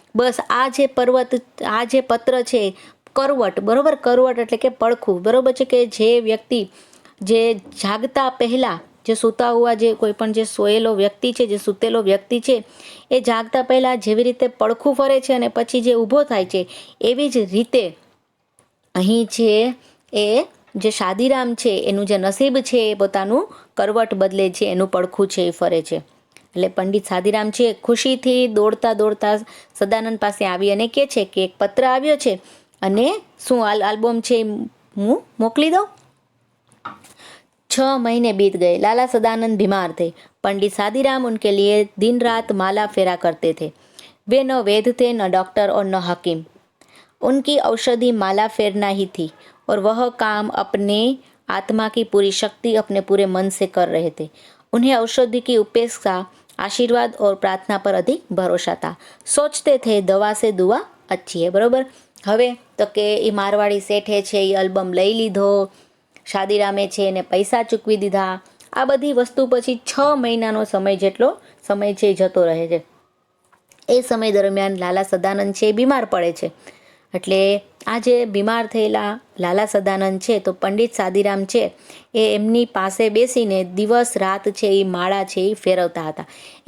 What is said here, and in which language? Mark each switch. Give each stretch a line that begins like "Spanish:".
Gujarati: બસ આ જે પત્ર છે કરવટ, બરોબર, કરવટ એટલે કે પડખું, બરોબર છે, કે જે વ્યક્તિ જે જાગતા પહેલાં, જે સૂતા હુआ જે કોઈ પણ જે સોયેલો વ્યક્તિ છે, જે સૂતેલો વ્યક્તિ છે એ જાગતા પહેલાં જેવી રીતે પડખું ફરે છે અને પછી જે ઊભો થાય છે, એવી જ રીતે અહીં છે એ જે શાદીરામ છે એનું જે નસીબ છે એ પોતાનું કરવટ બદલે છે, એનું પડખું છે એ ફરે છે। એટલે પંડિત શાદીરામ છે ખુશીથી દોડતા દોડતા સદાનંદ પાસે આવી અને કહે છે કે એક પત્ર આવ્યો છે અને શું આલ્બમ છે હું મોકલી દઉં।
Hindi: 6 महीने बीत गए। लाला सदानंद बीमार थे। पंडित शादीराम उनके लिए दिन रात माला फेरा करते थे। वे न वैद्य थे, न डॉक्टर और न हकीम। उनकी औषधि माला फेरना ही थी और वह काम अपने आत्मा की पूरी शक्ति, अपने पूरे मन से कर रहे थे। उन्हें औषधि की उपेक्षा, आशीर्वाद और प्रार्थना पर अधिक भरोसा था। सोचते थे दवा से दुआ अच्छी है।
Gujarati: बरोबर, હવે તો કે એ મારવાડી શેઠે છે એ આલ્બમ લઈ લીધો, શાદીરામે છે એને પૈસા ચૂકવી દીધા, આ બધી વસ્તુ પછી 6 મહિનાનો સમય જેટલો સમય છે જતો રહે છે। એ સમય દરમિયાન લાલા સદાનંદ છે બીમાર પડે છે। એટલે આ જે બીમાર થયેલા લાલા સદાનંદ છે તો પંડિત શાદીરામ છે એ એમની પાસે બેસીને દિવસ રાત છે એ માળા છે એ ફેરવતા હતા।